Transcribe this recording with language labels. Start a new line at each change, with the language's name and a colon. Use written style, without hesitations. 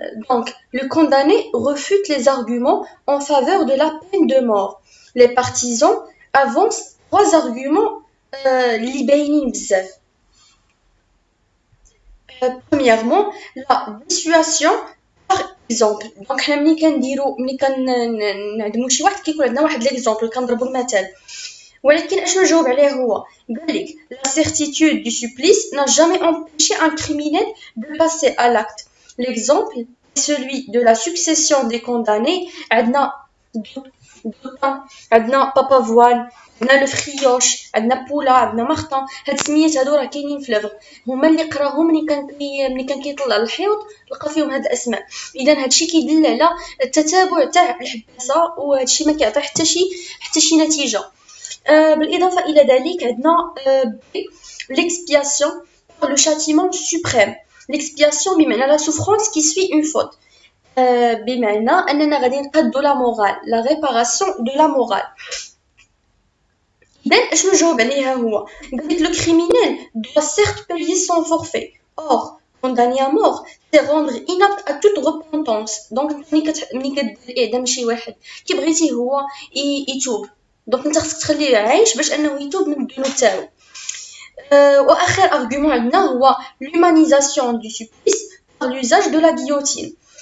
French: Donc, le condamné refute les arguments en faveur de la peine de mort. Les partisans avancent 3 arguments
Arabic: li باينين بزاف.
French: Premièrement, la dissuasion par exemple.
Arabic: Donc, حنا ملي كنعدمو شي واحد كيكون عندنا واحد ليكزامبل كنضربو المثال. ولكن اشنو نجاوب عليه هو قالك
French: la certitude du supplice n'a jamais empêché un criminel de passer à l'acte. L'exemple est celui de la succession des condamnés.
Arabic: عندنا دوطان، عندنا بابافوان، عندنا لو فريوش، عندنا بولا، عندنا مارطان. هاد السميات هادو راه كاينين في لافغ، هما اللي قراهم ملي كان كيطلع للحيوط لقى فيهم هاد الاسماء. اذا هادشي كيدل على التتابع تاع الحباسه، وهادشي ما كيعطي حتى شي نتيجه. بالإضافة إلى ذلك عندنا
French: l'expiation par le châtiment suprême. L'expiation بمعنى la souffrance qui suit une faute.
Arabic: بمعنى أننا غادي نقادو
French: la morale, la réparation de la morale.
Arabic: إذن أشنو نجاوب عليها هو قالك
French: le criminel doit certes payer son forfait. Or, condamné à mort, c'est rendre inapte à toute repentance.
Arabic: Donc ملي كدير إعدام شي واحد كي هو يتوب، دونك انت خصك تخليه عايش باش انه يتوب من الذنوب تاعو. واخر ارغومون عندنا هو
French: l'humanisation du supplice par l'usage de la guillotine.